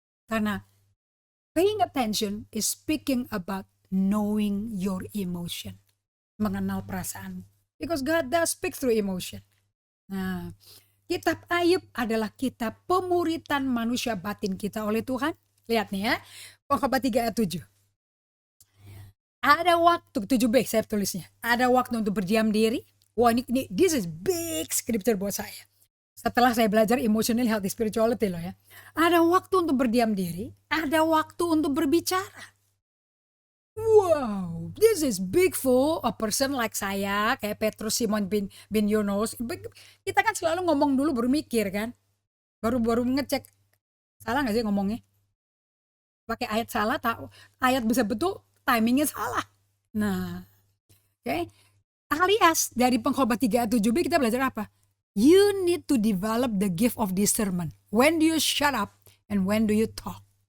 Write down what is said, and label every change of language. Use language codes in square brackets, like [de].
[id] Karena [en] paying attention is speaking about knowing your emotion. [id] Mengenal perasaan. [en] Because God does speak through emotion. [id] Nah, kitab Ayub adalah kitab pemuritan manusia batin kita oleh Tuhan. Lihat nih ya, Pengkhotbah 3 ayat 7. Ada waktu, 7b saya tulisnya. Ada waktu untuk berdiam diri. Wah ini [en] this is big scripture [id] buat saya. Setelah saya belajar emotional health spirituality loh ya. Ada waktu untuk berdiam diri. Ada waktu untuk berbicara. [en] Wow, this is big for a person like [id] saya. Kayak Petrus Simon bin Yunus. Kita kan selalu ngomong dulu baru mikir kan. Baru ngecek. Salah gak sih ngomongnya? Pakai ayat salah, ayat bisa betul. Timingnya salah. Nah, okay. Alias dari Pengkhotbah 3 ayat 7b kita belajar apa? [en] You need to develop the gift of discernment. When do you shut up and when do you talk?